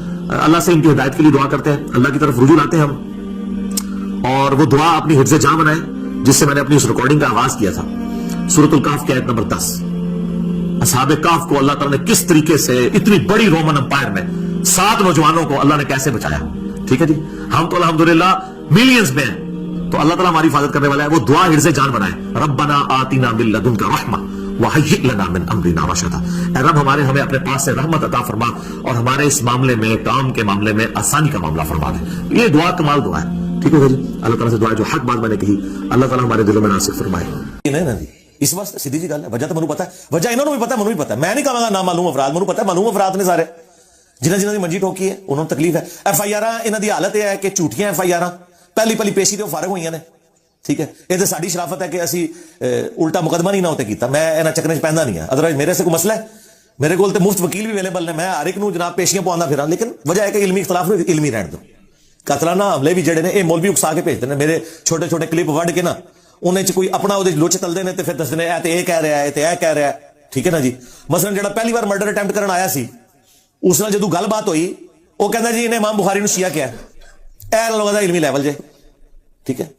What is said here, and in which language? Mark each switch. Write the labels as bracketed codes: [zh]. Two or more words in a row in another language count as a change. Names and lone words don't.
[ur] اللہ سے ان کی ہدایت کے لیے دعا کرتے ہیں، اللہ کی طرف رجوع لاتے ہیں ہم، اور وہ دعا اپنی حفظ جاں بنائیں جس سے میں نے اپنی اس ریکارڈنگ کا آغاز کیا تھا۔ سورۃ الکہف کی آیت نمبر 10، اصحاب کہف کو اللہ تعالیٰ نے کس طریقے سے اتنی بڑی رومن امپائر میں 7 نوجوانوں کو اللہ نے کیسے بچایا، ٹھیک ہے جی، ہم تو الحمدللہ ملینز میں ہیں، تو اللہ تعالیٰ ہماری حفاظت کرنے والا ہے۔ وہ دعا حرز جان بنائے، [ar] ربنا آتنا من لدنک رحمہ وہیئ لنا من امرنا رشدا، [ur] اے رب ہمیں اپنے پاس سے رحمت عطا فرما اور ہمارے اس معاملے میں، کام کے معاملے میں آسانی کا معاملہ فرما دے۔ یہ دعا کمال دعا ہے، ٹھیک ہے جی، اللہ تعالیٰ سے دعا ہے جو حق بات میں نے کہی اللہ تعالیٰ ہمارے دلوں میں ناسخ فرمائے۔ [pa] اس وقت سیدھی جی گل ہے، وجہ تو منو پتا ہے، وجہ انہوں نے بھی پتا ہے، منو بھی پتا ہے، میں نہیں کہاں گا [ur] نہ معلوم افراد، [pa] منو پتا ہے [ur] معلوم افراد [pa] نے سارے جنہوں کی منجی ٹھوکی ہے انہوں نے تکلیف ہے۔ ایف آئی آر انہوں کی حالت یہ ہے کہ جھوٹیاں ایف آئی آر پہلی پیشی تو فارغ ہوئی نے، ٹھیک ہے، یہ تو ساری شرافت ہے کہ اسی الٹا مقدمہ نہیں نہ ہوتے کیتا، میں انہاں چکریں چ پہندا نہیں ہاں، ادروائز میرے سے کوئی مسئلہ ہے، میرے کو مفت وکیل بھی اویلیبل نے، میں ہر ایک نو جناب پیشیاں پوانا پھراں، لیکن وجہ ہے کہ علمی اختلاف علمی رہن دو، ਕਾਤਲਾਨਾ ਹਮਲੇ ਵੀ ਜਿਹੜੇ ਨੇ ਇਹ ਮੌਲਵੀ ਉਕਸਾ ਕੇ ਭੇਜਦੇ ਨੇ, ਮੇਰੇ ਛੋਟੇ ਛੋਟੇ ਕਲਿੱਪ ਵੱਢ ਕੇ ਨਾ ਉਹਨੇ ਚ ਕੋਈ ਆਪਣਾ ਉਹਦੇ ਲੁੱਚ ਤਲਦੇ ਨੇ ਤੇ ਫਿਰ ਦੱਸਦੇ ਨੇ ਇਹ ਤੇ ਇਹ ਕਹਿ ਰਿਹਾ ਹੈ ਤੇ ਇਹ ਕਹਿ ਰਿਹਾ ਹੈ, ਠੀਕ ਹੈ ਨਾ ਜੀ। ਮਸਲਨ ਜਿਹੜਾ ਪਹਿਲੀ ਵਾਰ [en] murder attempt [pa] ਕਰਨ ਆਇਆ ਸੀ ਉਸ ਨਾਲ ਜਦੋਂ ਗੱਲਬਾਤ ਹੋਈ ਉਹ ਕਹਿੰਦਾ ਜੀ ਇਹਨੇ ਇਮਾਮ ਬੁਖਾਰੀ ਨੂੰ ਸ਼ੀਆ ਕਿਹਾ, ਇਹ ਲੋਕਾਂ ਦਾ ਇਲਮੀ ਲੈਵਲ ਜੇ, ਠੀਕ ਹੈ।